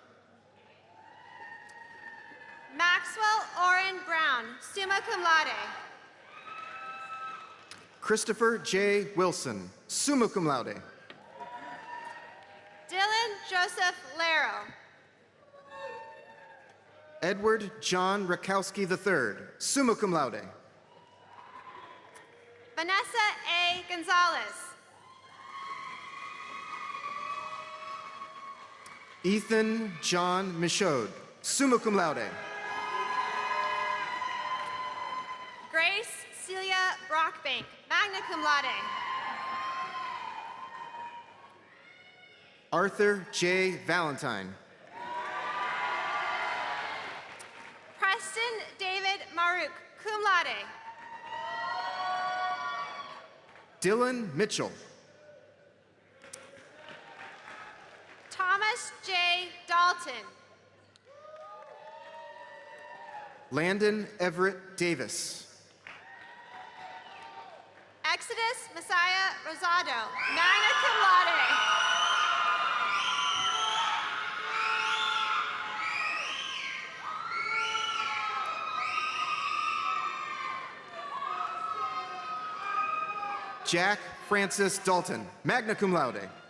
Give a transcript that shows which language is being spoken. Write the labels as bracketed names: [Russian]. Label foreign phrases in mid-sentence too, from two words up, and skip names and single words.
[English] Maxwell Orrin Brown, [Latin] summa cum laude. [English] Christopher J. Wilson, [Latin] summa cum laude. [English] Dylan Joseph Laro. Edward John Rakowski III, [Latin] summa cum laude. [English] Vanessa A. Gonzalez. Ethan John Michaud, [Latin] summa cum laude. [English] Grace Celia Brockbank, [Latin] magna cum laude. [English] Arthur J. Valentine. Preston David Maruk, [Latin] cum laude. [English] Dylan Mitchell. Thomas J. Dalton. Landon Everett Davis. Exodus Messiah Rosado, [Latin] magna cum laude. [English] Jack Francis Dalton, [Latin] magna cum laude.